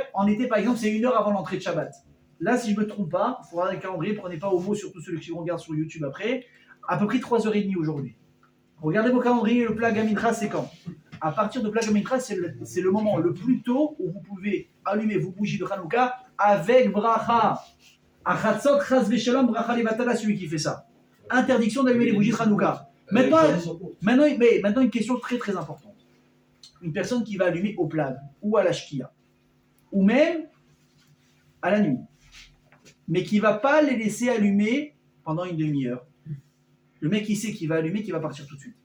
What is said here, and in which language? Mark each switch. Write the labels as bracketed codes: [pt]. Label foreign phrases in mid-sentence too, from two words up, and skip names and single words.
[fr] En été, par exemple, c'est 1 heure avant l'entrée de Shabbat. Là, si je ne me trompe pas, il faut regarder le calendrier, prenez pas au mot, surtout ceux qui regardent sur YouTube après, à peu près 3h30 aujourd'hui. Regardez vos calendriers, le [he] פלג המנחה, [fr] c'est quand? À partir de [he] פלג המנחה, [fr] c'est le moment le plus tôt où vous pouvez allumer vos bougies de Hanouka avec bracha. [he] אחצות חס ושלום ברכה לבטלה, [fr] celui qui fait ça. Interdiction d'allumer les bougies de Hanouka. Maintenant, une question très très importante. Une personne qui va allumer au plag ou à la shkia, ou même à la nuit. mais qui ne va pas les laisser allumer pendant une demi-heure. Le mec, il sait qu'il va allumer, qu'il va partir tout de suite.